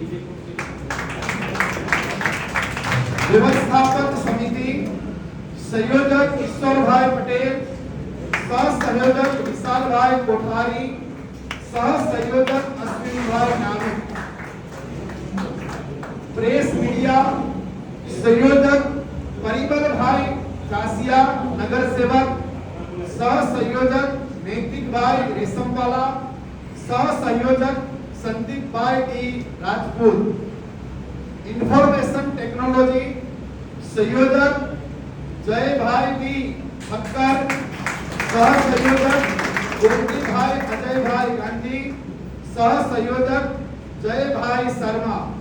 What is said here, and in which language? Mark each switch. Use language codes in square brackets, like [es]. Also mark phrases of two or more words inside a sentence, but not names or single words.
[hi] व्यवस्थापक समिति संयोजक ईश्वरभाई पटेल, सह संयोजक विशालभाई कोठारी, सह संयोजक अश्विनीभाई नामिक. [en] press media [hi] संयोजक परिमल भाई कासिया नगर सेवक, सह संयोजक नैतिक भाई रेशमवाला, सह संयोजक संदीप भाई डी राजपूत. [en] information technology [hi] संयोजक जय भाई डी ठक्कर, सह संयोजक गोपी भाई अजय भाई गांधी, सह संयोजक जय भाई शर्मा.